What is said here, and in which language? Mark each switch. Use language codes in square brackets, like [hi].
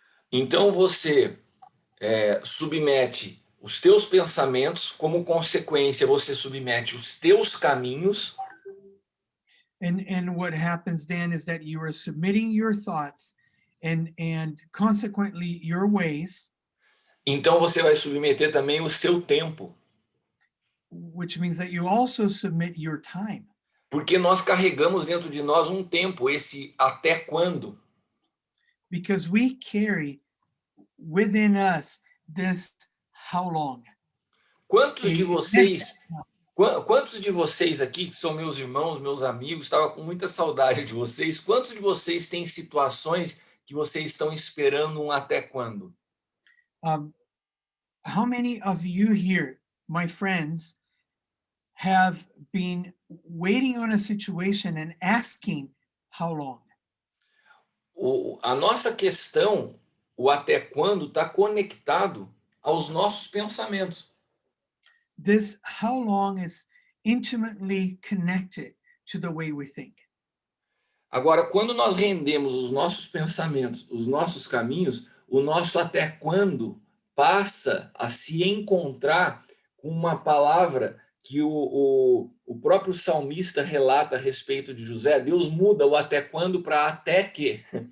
[pt] Então você submete os teus pensamentos, como consequência você submete os teus caminhos. [en] And what happens then is that you are submitting your thoughts and consequently your ways, [pt] Então você vai submeter também o seu tempo, [en] which means that you also submit your time. [pt] porque nós carregamos dentro de nós um tempo, esse até quando. [en] Because we carry within us this how long. [pt] Quantos de A- vocês, quantos de vocês aqui, que são meus irmãos, meus amigos, estava com muita saudade de vocês, quantos de vocês têm situações que vocês estão esperando um até quando? [en] Um, how many of you here, my friends, have been waiting on a situation and asking how long? [pt] A nossa questão, o até quando, está conectado aos nossos pensamentos. [en] This how long is intimately connected to the way we think. [pt] Agora, quando nós rendemos os nossos pensamentos, os nossos caminhos, o nosso até quando passa a se encontrar com uma palavra que o próprio salmista relata a respeito de José. Deus muda o até quando para até que.